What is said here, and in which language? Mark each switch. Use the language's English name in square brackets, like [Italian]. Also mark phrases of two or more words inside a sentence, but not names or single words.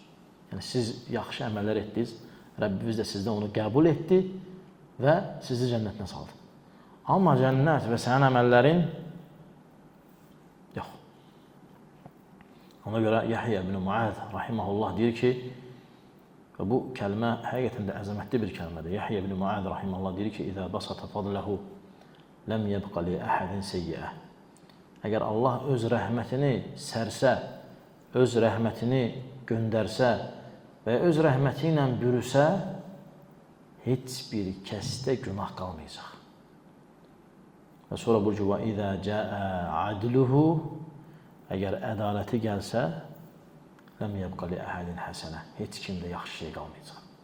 [Azerbaijani] Yəni siz yaxşı əməllər etdiniz, Rəbbimiz də sizdən onu qəbul etdi və sizi cənnətinə saldı. Amma cənnət və sənin əməllərin yox. Ona görə Yahya ibn Muad rahimehullah deyir ki, və bu kəlmə həqiqətən də əzəmətli bir kəlmədir. Yahya ibn Muad rahimehullah deyir ki, [Arabic] "إذا بسط فضله لم يبق لأحد سيئة." [Azerbaijani] Əgər Allah öz rəhmətini sərsə, öz rəhmətini göndərsə və öz rəhməti ilə bürüsə, heç bir kəsdə günah qalmayacaq. Və sonra bu cüva [Arabic] "إذا جاء عدله", [Azerbaijani] əgər ədaləti gəlsə, [Arabic] "لم يبق لأحد حسنة", [Azerbaijani] heç kimdə yaxşı şey qalmayacaq.